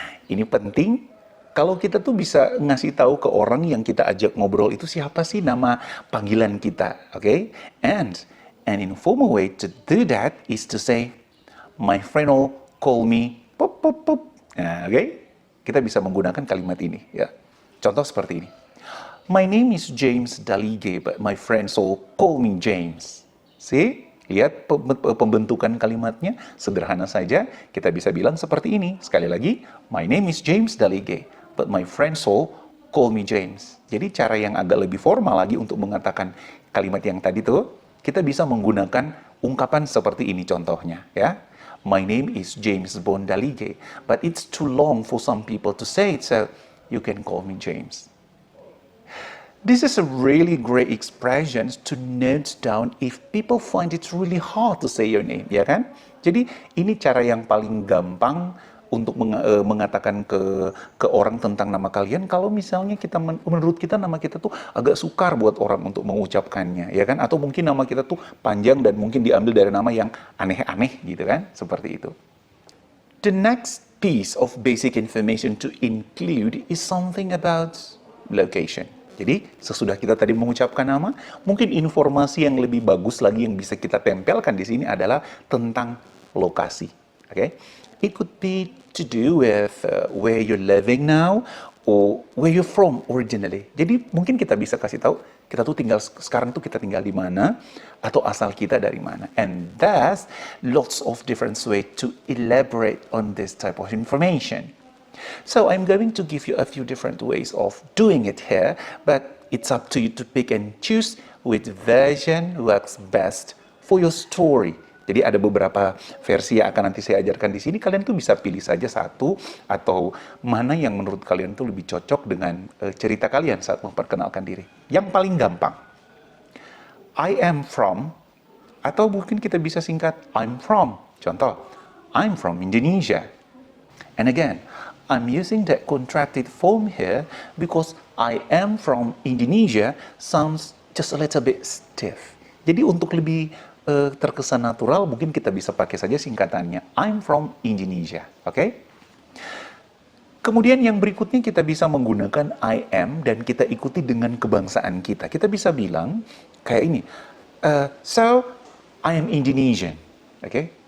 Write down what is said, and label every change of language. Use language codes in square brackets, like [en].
[id] Ini penting kalau kita tuh bisa ngasih tahu ke orang yang kita ajak ngobrol itu siapa sih nama panggilan kita, oke? [en] And an informal way to do that is to say, my friend will call me pop pop pop. [id] Nah, oke? Kita bisa menggunakan kalimat ini, ya. Contoh seperti ini. [en] My name is James Dalige, but my friends all call me James. See? [id] Lihat pembentukan kalimatnya, sederhana saja. Kita bisa bilang seperti ini. Sekali lagi, [en] my name is James Dalige, but my friends all call me James. [id] Jadi cara yang agak lebih formal lagi untuk mengatakan kalimat yang tadi tuh, kita bisa menggunakan ungkapan seperti ini contohnya, ya. [en] My name is James Bond Dalige, but it's too long for some people to say it, so you can call me James. This is a really great expression to note down if people find it really hard to say your name, [id] ya kan? Jadi ini cara yang paling gampang untuk mengatakan ke orang tentang nama kalian kalau misalnya kita menurut kita nama kita tuh agak sukar buat orang untuk mengucapkannya, ya kan? Atau mungkin nama kita tuh panjang dan mungkin diambil dari nama yang aneh-aneh gitu kan? Seperti itu. [en] The next piece of basic information to include is something about location. [id] Jadi, sesudah kita tadi mengucapkan nama, mungkin informasi yang lebih bagus lagi yang bisa kita tempelkan di sini adalah tentang lokasi. [en] Okay? It could be to do with where you're living now or where you're from originally. [id] Jadi, mungkin kita bisa kasih tahu kita tuh tinggal sekarang tuh kita tinggal di mana atau asal kita dari mana. [en] And there's lots of different ways to elaborate on this type of information. So I'm going to give you a few different ways of doing it here, but it's up to you to pick and choose which version works best for your story. [id] Jadi ada beberapa versi yang akan nanti saya ajarkan di sini. Kalian tuh bisa pilih saja satu atau mana yang menurut kalian tuh lebih cocok dengan cerita kalian saat memperkenalkan diri. Yang paling gampang, [en] I am from, [id] atau mungkin kita bisa singkat [en] I'm from. Contoh, I'm from Indonesia. And again, I'm using that contracted form here because I am from Indonesia sounds just a little bit stiff. [id] Jadi untuk lebih terkesan natural, mungkin kita bisa pakai saja singkatannya [en] I'm from Indonesia, [id] oke? Kemudian yang berikutnya kita bisa menggunakan I am dan kita ikuti dengan kebangsaan kita. Kita bisa bilang kayak ini, [en] so I am Indonesian, [id] oke?